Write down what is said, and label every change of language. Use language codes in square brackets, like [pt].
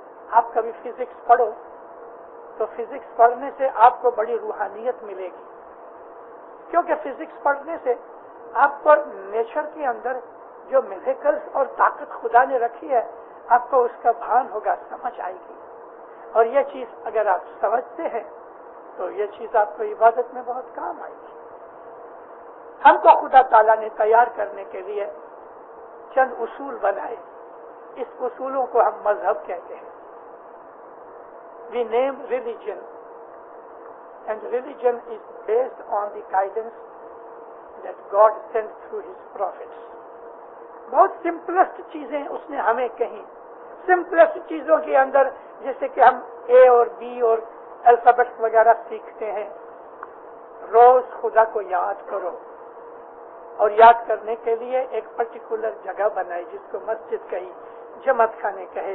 [ur] آپ کبھی فزکس پڑھو تو فزکس پڑھنے سے آپ کو بڑی روحانیت ملے گی, کیونکہ فزکس پڑھنے سے آپ کو نیچر کے اندر جو میریکلز اور طاقت خدا نے رکھی ہے, آپ کو اس کا بھان ہوگا, سمجھ آئے گی. اور یہ چیز اگر آپ سمجھتے ہیں تو یہ چیز آپ کو عبادت میں بہت کام آئے گی. ہم کو خدا تعالیٰ نے تیار کرنے کے لیے چند اصول بنائے. اس اصولوں کو ہم مذہب کہتے ہیں. [en] We name religion, and religion is based on the guidance that God sent through His prophets. [ur] بہت سمپلسٹ چیزیں اس نے ہمیں کہیں. سمپلسٹ چیزوں کے اندر جیسے کہ ہم اے اور بی اور الفابیٹس وغیرہ سیکھتے ہیں. روز خدا کو یاد کرو, اور یاد کرنے کے لیے ایک پرٹیکولر جگہ بنائی جس کو مسجد کہی, جماعت خانے کہے.